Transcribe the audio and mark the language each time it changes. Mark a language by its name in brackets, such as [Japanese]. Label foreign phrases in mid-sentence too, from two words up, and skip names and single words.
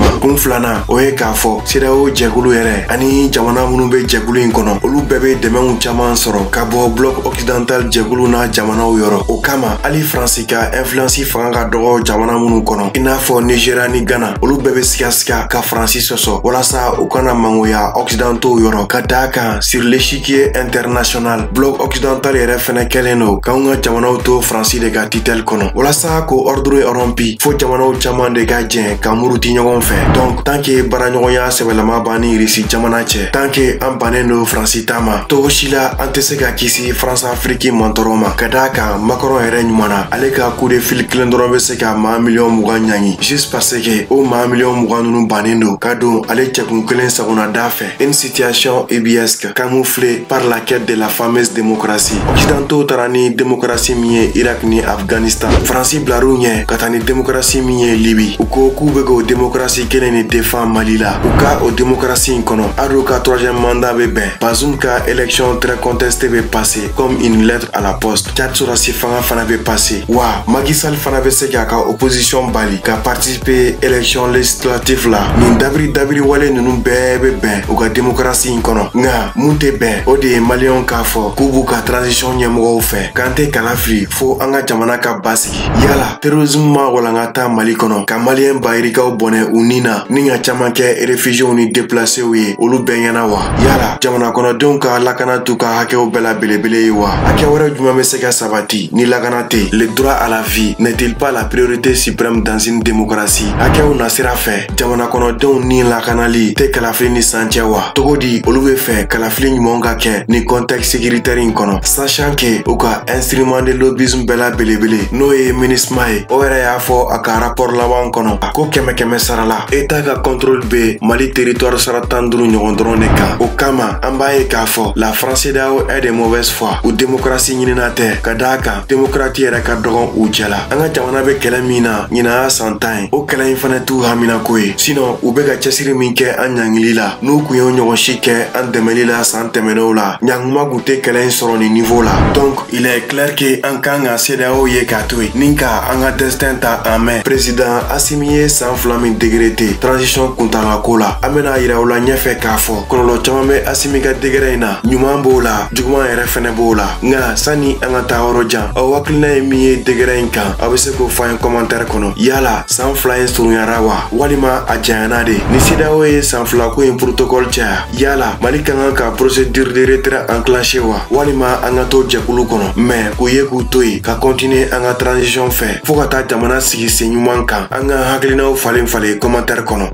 [Bambara] Kun filanan o ye k'a fɔ CEDEAO jɛkulu yɛrɛ ani jamana minnu bɛ jɛkulu in kɔnɔ olu bɛɛ bɛ dɛmɛw caman sɔrɔ ka bɔ bloc occidental jɛkulu na jamanaw yɔrɔ. O kama hali Faransi ka influence fanga ka dɔgɔ jamana minnu kɔnɔ i n'a fɔ Nigeria ni Ghana olu bɛɛ bɛ siga ka Faransi sɔsɔ walasa u kana mangoya occidentaux yɔrɔ. Ka d'a kan [French] sur l'échiquier international [Bambara] bloc occidental yɛrɛ fɛnɛ kɛlen don k'anw ka jamanaw to Faransi de ka tutelle kɔnɔ walasa ko [French] ordre est rompu [Bambara] fo jamanaw caman de ka jɛn ka muruti ɲɔgɔn fɛ. [French] Donc tant que [Bambara] baaraɲɔgɔnya sɛbɛlama b'an ni Russie jamana cɛ [French] tant que [Bambara] an bannen don Faransi ta ma togo si la an tɛ se ka kisi France Afrique mantɔrɔ ma. Ka d'a kan Macron yɛrɛ ɲumana ale ka [French] coup de fil [Bambara] kelen dɔrɔn bɛ se ka maa miliyɔn 20 ɲangi [French] juste parce que [Bambara] o maa miliyɔn 20 ninnu bannen don ka don ale cɛkun kelen sagona da fɛ. [French] Une situation ubuesque camouflée par la quête de la fameuse démocratie. [Bambara] Occidentaux taara ni démocratie min ye Irak ni Afghanistan. Faransi bilar'u ɲɛ ka taa ni démocratie min ye Libi. U ko k'u bɛ k'o démocratie kelen de défend Mali la. U ka o démocratie in kɔnɔ Addo ka 3e mandat bɛ bɛn. [French] Bazoum ka élection très contestée bɛ passer comme une lettre à la poste. [Bambara] Tchad Sorasi fanga fana bɛ passer wa Macky Sall fana bɛ se k'a ka opposition bali ka participer [French] élection législative [Bambara] la. Nin dabiri wale ninnu bɛɛ bɛ bɛn u ka démocratie in kɔnɔ nka mun tɛ bɛn o de ye maliyɛnw k'a fɔ k'u b'u ka transition ɲɛmɔgɔw fɛ k'an tɛ kala fili fo an ka jamana ka basigi. Yala terrorisme ma walankata Mali kɔnɔ ka maliyɛn bayirikaw bɔnɛ u nin na ni ka caman kɛ réfugiés ni déplacés ye olu bɛɛ ɲɛna wa. Yala jamana kɔnɔdenw ka lakana t'u ka hakɛw bɛɛ la belebele ye wa. Hakɛ wɛrɛ jumɛn bɛ se ka sabati ni lakana tɛ. [French] Le droit à la vie n'est-il pas la priorité suprême dans une démocratie? [Bambara] Hakɛw na sira fɛ jamana kɔnɔdenw ni lakanali tɛ kalafili ni sancɛ wa. Togo di olu bɛ fɛ kalafili ɲumanw ka kɛ ni [French] contexte sécuritaire [Bambara] in kɔnɔ sachant que u ka [French] instrument de lobbyisme [Bambara] bɛɛ la belebele n'o ye MINUSMA ye o yɛrɛ y'a fɔ a ka rapport laban kɔnɔ ko 100 sara la état ka contrôle bɛ Mali territoire sara 15 ɲɔgɔn dɔrɔn de kan. O kama an b'a ye k'a fɔ [French] la France CEDEAO est de mauvaise foi [Bambara] u démocratie ɲinina tɛ ka d'a kan démocrate yɛrɛ ka dɔgɔn u cɛ la. An ka jamana bɛ kɛlɛ min na ɲinan y'a san 10 ye o kɛlɛ in fana t'u haminako ye sinon u bɛ ka cɛsiri min kɛ an ɲangili la n'u kun ye ɲɔgɔn si kɛ an dɛmɛli la san tɛmɛnenw la ɲanguma kun tɛ kɛlɛ in sɔrɔ ni niveau la. [French] Donc il est clair que [Bambara] an kan ka CEDEAO ye k'a to yen ni ka an ka destin ta [French] en main. [Bambara] Président Assimi ye san 2 min [French] décrété transition [Bambara] kuntagako la an bɛna yira u la ɲɛfɛ k'a fɔ kɔlɔlɔ caman bɛ Assimi ka degré in na ɲuman b'o la juguman yɛrɛ fɛnɛ b'o la nka sani an ka taa yɔrɔ yɔrɔjan aw hakilina ye min ye degera in kan a bɛ se k'o fɔ an ye commentaire kɔnɔ yala san 2 in surunyara wa walima a janyana de ni CEDEAO ye san 2 ko in protocole caya yala Mali ka kan ka [French] procédure de retrait enclenché [Bambara] wa walima an ka to jɛkulu kɔnɔ mais k'u ye k'u to yen ka continuer an ka transition fɛ fo ka taa jamana sigi sen ɲuman kan an ka hakilinaw falen commentaire kɔnɔ.